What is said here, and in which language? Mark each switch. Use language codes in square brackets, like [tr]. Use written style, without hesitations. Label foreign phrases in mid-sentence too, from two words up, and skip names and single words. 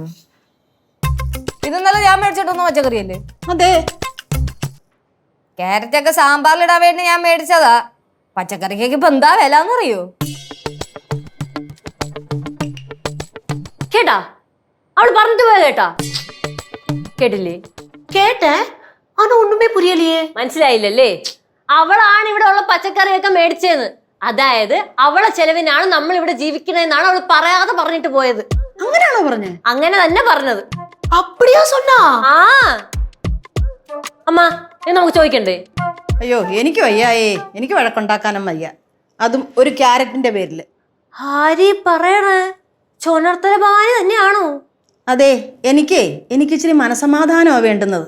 [ml] ഇതൊന്നല്ല ഞാൻ മേടിച്ചിട്ടൊന്നും പച്ചക്കറിയല്ലേ? അതെ, ക്യാരറ്റ് ഒക്കെ സാമ്പാറിലിടാൻ വേണ്ടി ഞാൻ മേടിച്ചതാ. പച്ചക്കറിക്കൊക്കെ ഇപ്പൊ എന്താ വില എന്നറിയോ? കേട്ടാ, അവള് പറഞ്ഞിട്ട് പോയ കേട്ടാ? കേട്ടില്ലേ? [ta] கேட்டேன், ஆனா ஒண்ணுமே புரியலையே. [ml] മനസ്സിലായില്ലല്ലേ? അവളാണ് ഇവിടെ ഉള്ള പച്ചക്കറിയൊക്കെ മേടിച്ചതെന്ന്. അതായത് അവളെ ചെലവിനാണ് നമ്മൾ ഇവിടെ ജീവിക്കണെന്നാണ് അവൾ പറയാതെ പറഞ്ഞിട്ട് പോയത്. അങ്ങനെയാണോ പറഞ്ഞേ? അങ്ങനെ തന്നെ പറഞ്ഞത്. [ta] அப்படியா சொன்னா? [ml] ആ അമ്മ, ഇത് നമുക്ക് ചോദിക്കണ്ടേ? അയ്യോ, എനിക്ക് വയ്യായേ. എനിക്ക് വഴക്കുണ്ടാക്കാനും വയ്യ, അതും ഒരു ക്യാരറ്റിന്റെ പേരില്. ആരീ പറയണേ? ചോനർത്തല ഭവാനി തന്നെയാണോ? അതെ, എനിക്ക് ഇച്ചിരി മനസമാധാനമാണ് വേണ്ടുന്നത്.